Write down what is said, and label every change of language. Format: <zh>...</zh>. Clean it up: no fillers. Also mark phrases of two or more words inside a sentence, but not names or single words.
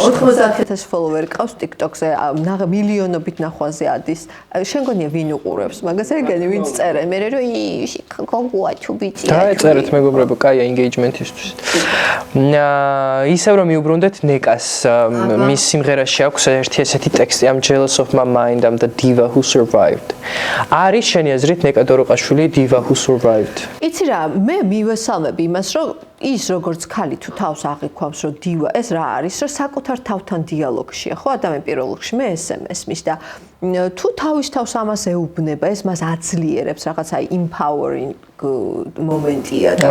<ka>90,000 ფოლოვერი ყავს TikTok-ზე, მილიონობით ნახვაზე ადის. შენ გონია ვინ უყურებს მაგას, ეგენი ვინც წერენ, მე რომ გოგოა თუ ბიჭია. დაეწერეთ მეგობრებო, კაია ინგეიჯმენტისთვის. ისევ რომ მიუბრუნდეთ ნეკას, მის სიმღერაში აქვს ერთი ესეთი ტექსტი,</ka> <en>I'm jealous of my mind, I'm the diva who survived.</en> <ka>არის შენი აზრით ნეკა დოროყაშვილი</ka> <en>diva who survived?</en> <ka>იცი რა, მე მივესალმები იმას, რომ ის როგორც ქალი თუ თავს აღიქვამს, რომ diva ეს რა არის, რომ საკუთარ თავთან დიალოგშია, ხო, ადამიანი პირველ რიგში მე ესე მესმის და თუ თავის თავს ამას ეუბნება, ეს მას აძლიერებს, რაღაცა empowering მომენტია და</ka>